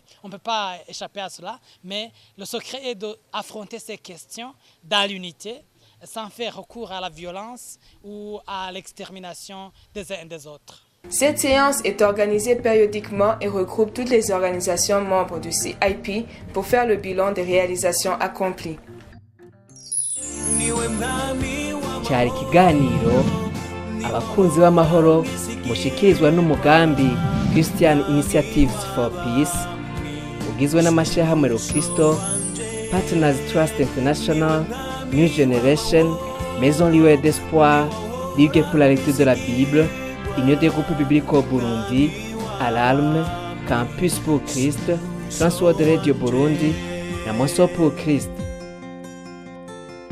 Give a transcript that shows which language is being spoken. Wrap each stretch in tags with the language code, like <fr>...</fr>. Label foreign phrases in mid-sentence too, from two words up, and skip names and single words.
<fr>On ne peut pas échapper à cela, mais le secret est d'affronter ces questions dans l'unité, sans faire recours à la violence ou à l'extermination des uns et des autres. Cette séance est organisée périodiquement et regroupe toutes les organisations membres du CIP pour faire le bilan des réalisations accomplies.</fr> <rn>Cyari ikiganiro abakunzi b'amahoro mushikirizwa n'umugambi Christian Initiatives for Peace ugizwe n'amashirahamwe Rokristo, Partners Trust International, New Generation, Maison Lieu d'Espoir, Ligue pour la lecture de la Bible, Union des groupes bibliques au Burundi, Alarme, Campus pour Christ, Transworld Radio Burundi na Mosso pour Christ.</rn>